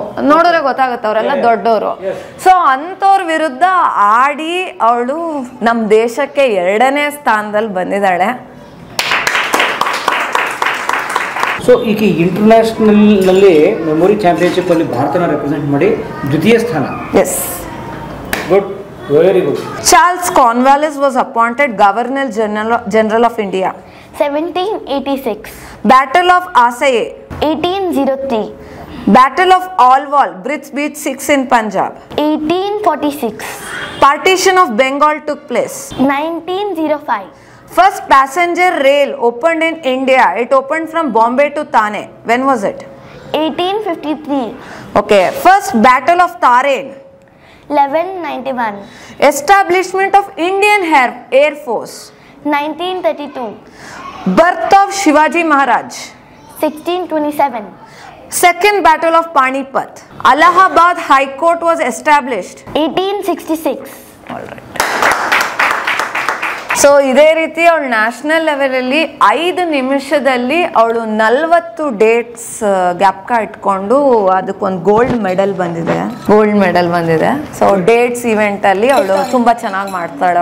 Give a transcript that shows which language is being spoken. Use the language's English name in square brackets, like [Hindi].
[Kannada] ನೋಡಿದ್ರೆ ಗೊತ್ತಾಗುತ್ತೆ ಅವರೆಲ್ಲ ದೊಡ್ಡವರು. ಸೊ ಅಂಥವ್ರ ವಿರುದ್ಧ ಆಡಿ ಅವಳು ನಮ್ಮ ದೇಶಕ್ಕೆ 2ನೇ ಸ್ಥಾನದಲ್ಲಿ ಬಂದಿದ್ದಾಳೆ. ಸೊ ಈಗ ಇಂಟರ್ನ್ಯಾಷನಲ್ ನಲ್ಲಿ ಮೆಮೊರಿ ಚಾಂಪಿಯನ್ಶಿಪ್ ಅಲ್ಲಿ ಭಾರತನ ರೆಪ್ರೆಸೆಂಟ್ ಮಾಡಿ 2ನೇ ಸ್ಥಾನ. [English] Yes, good, very good. Charles Cornwallis was appointed Governor General of India. 1786. Battle of Assaye. 1803. Battle of Alwal, Brits beat 6 in Punjab. 1846. Partition of Bengal took place. 1905. First passenger rail opened in India. It opened from Bombay to Thane. When was it? 1853. Okay. First Battle of Tarain. 1191. Establishment of Indian Air Force. 1932. Birth of Shivaji Maharaj. 1627. Second Battle of Panipat. Allahabad High Court was established. 1866. All right. [Kannada] So ಇದೇ ರೀತಿ ಅವಳು national ಲೆವೆಲಲ್ಲಿ 5 ನಿಮಿಷದಲ್ಲಿ ಅವಳು 40 dates ಜ್ಞಾಪಕ ಇಟ್ಕೊಂಡು ಅದಕ್ಕೊಂದು gold medal ಬಂದಿದೆ. ಸೊ ಡೇಟ್ಸ್ ಇವೆಂಟಲ್ಲಿ ಅವಳು ತುಂಬ ಚೆನ್ನಾಗಿ ಮಾಡ್ತಾಳೆ.